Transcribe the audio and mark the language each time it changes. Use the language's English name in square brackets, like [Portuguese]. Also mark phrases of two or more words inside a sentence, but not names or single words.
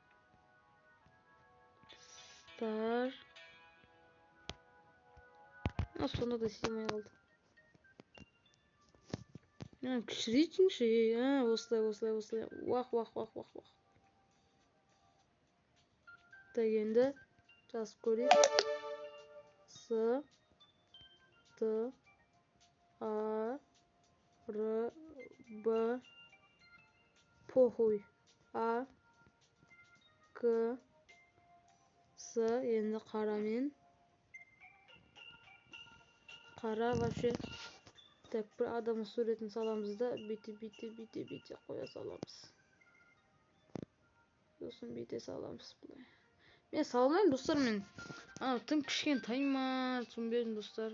[Kazakh] Стар. Сонда да симай қалды. Кішірейтіңші. Осылай. Уақ. Так, енді жазып көрейік. С. Т. А. Р. Б. Похуй. А. К. С. Енді қарамен. Қара вообще. Так, бір адамның суретін саламыз да, бейте қоя саламыз. Сосын бейте саламыз бұлай. Мен салмаймын, достар, мен. Тым кішкентай ма, түсінбедім, достар.